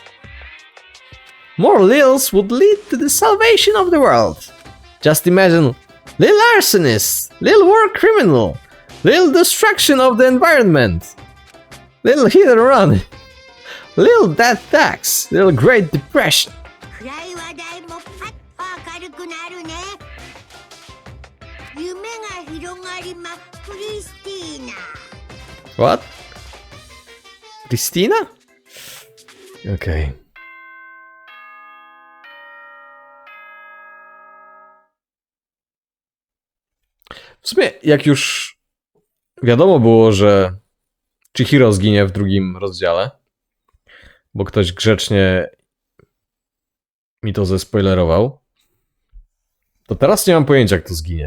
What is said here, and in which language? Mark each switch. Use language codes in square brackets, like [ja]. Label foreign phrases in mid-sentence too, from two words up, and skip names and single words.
[en] More Lils would lead to the salvation of the world. Just imagine Lil Arsonist, Lil War Criminal, Lil Destruction of the Environment, Lil Hit and Run, Lil Death Tax, Lil Great Depression. [ja] 暗い話題もパッと明るくなるね。夢が広がりまクリスティーナ。 [en] What? Christina? Okay. [pl] W sumie, jak już wiadomo było, że Chihiro zginie w drugim rozdziale, bo ktoś grzecznie mi to zespoilerował, to teraz nie mam pojęcia, kto zginie.